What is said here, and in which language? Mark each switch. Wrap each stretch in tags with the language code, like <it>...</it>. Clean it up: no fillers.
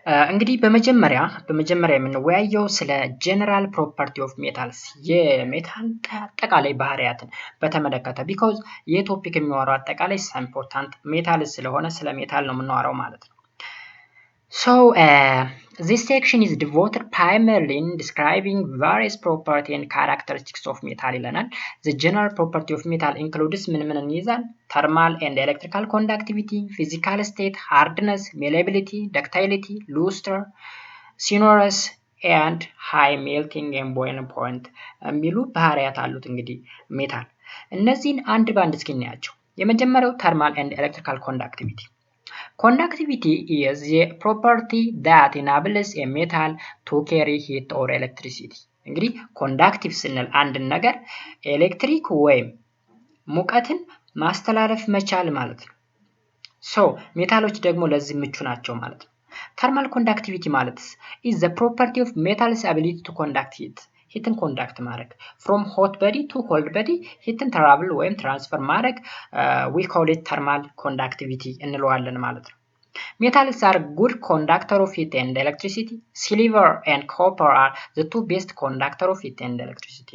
<am>እንግዲህ በመጀመሪያ የምንወያየው ስለ ጀነራል ፕሮፐርቲ ኦፍ ሜታልስ የሜታል አጠቃላይ ባህሪያትን በተመለከተ ቢኮዝ ይህ ቶፒክ የሚያወራው አጠቃላይ ኢምፖርታንት ሜታልስ ስለሆነ ስለ ሜታል ነው የምናወራው ማለት ነው።</am> <en>So this section is devoted primarily in describing various properties and characteristics of metal</en> <am>ይለናል።</am> <en>The general property of metal includes</en> <am>ምን ይይዛል?</am> <en>Thermal and electrical conductivity, physical state, hardness, malleability, ductility, luster, sonorous and high melting and boiling point</en> <am>የሚሉ ባህሪያት አሉት እንግዲህ ሜታል። እነዚህን አንድ ባንድ እስኪ እናያቸው። የመጀመሪያው</am> <en>thermal and electrical conductivity. Conductivity is the property that enables a metal to carry heat or electricity.</en> <am>እንግዲህ ኮንዳክቲቭ ስንል አንድን ነገር ኤሌክትሪክ ወይም ሙቀትን ማስተላለፍ መቻል ማለት ነው። ሶ ሜታሎች ደግሞ ለዚህ ምቹ ናቸው ማለት ነው። ተርማል ኮንዳክቲቪቲ ማለት</am> <en>is the property of metal's ability to conduct heat. ሂትን ኮንዳክት ማድረግ from hot body to cold body ሂትን ትራቭል ወይም ትራንስፈር ማድረግ we call it thermal conductivity</en> <am>እንለዋለን ማለት ነው።</am> <en>Metals are good conductor of heat and electricity. Silver and copper are the two best conductor of heat and electricity.</en>